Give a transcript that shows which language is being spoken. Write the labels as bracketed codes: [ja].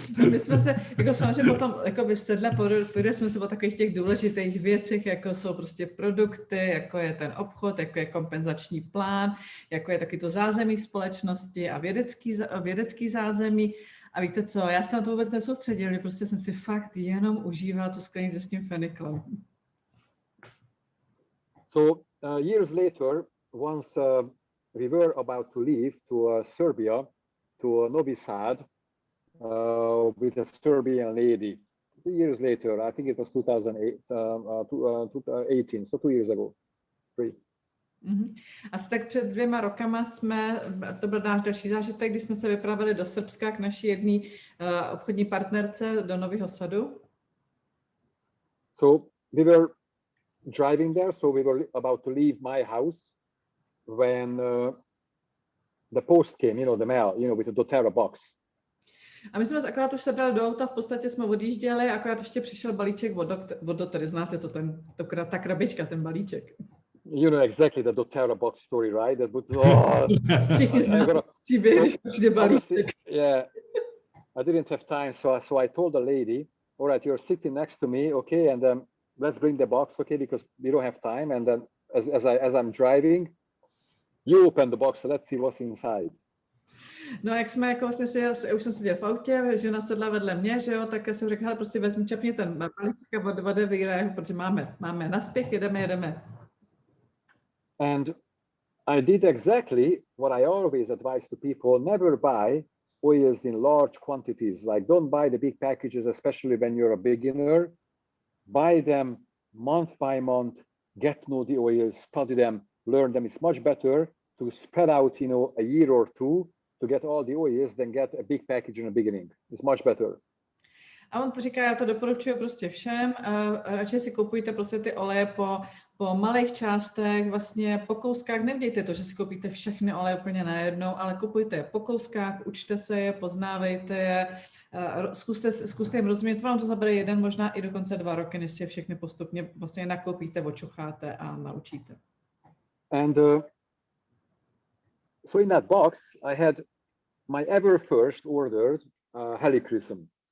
[cs] My jsme se, jako samozřejmě potom, jako vysedle, pověděli jsme se o takových těch důležitých věcech, jako jsou prostě produkty, jako je ten obchod, jako je kompenzační plán, jako je taky to zázemí společnosti a vědecký zázemí. A víte co, já se na to vůbec nesoustředil, prostě jsem si fakt jenom užívala tu sklenici s tím feniklem. [en] So years later, once we were about to leave to Serbia, to Novi Sad, with a Serbian lady. 2 years later, I think it was 2018, so 2 years ago. 3. [cs] Asi tak před 2 rokama to byl náš další zážitek, když jsme se vypravili do Srbska k naší jedné obchodní partnerce do Nového Sadu. [en] So we were driving there, so we were about to leave my house when the post came, you know, the mail, you know, with the doTERRA box. [cs] A my jsme akorát už sebrali do auta, v podstatě jsme odjížděli, akorát ještě přišel balíček od doTERRY, znáte to, ta krabička, ten balíček. [en] You know exactly the doTERRA box story, right? That would, [cs] Všichni známe příběh, když přijde balíček. [en] Yeah, I didn't have time, so I told the lady, all right, you're sitting next to me, okay, and let's bring the box, okay, because we don't have time. And then as I'm driving, you open the box, so let's see what's inside. [cs] No, jak jsme jako vlastně už jsem seděl v autě, žena sedla vedle mě, že jo, tak já jsem řekla, hele, prostě vezmi, čapni ten balíček a odevíraj, protože máme naspěch, jedeme. [en] And I did exactly what I always advise to people: never buy oils in large quantities. Like, don't buy the big packages, especially when you're a beginner. Buy them month by month, get to know the oils, study them, learn them. It's much better to spread out, you know, a year or 2 to get all the oils than get a big package in the beginning. It's much better. [cs] A on to říká, já to doporučuji prostě všem, radši si kupujte prostě ty oleje po malých částech, vlastně po kouskách. Nedějte to, že si koupíte všechny oleje úplně najednou, ale kupujte je po kouskách, učte se je, poznávejte je, zkuste jim rozumět. Vám to zabere 1, možná i dokonce 2 roky, než si je všechny postupně vlastně nakoupíte, očucháte a naučíte. [en] And so in that box, I had my ever first ordered helichrysum.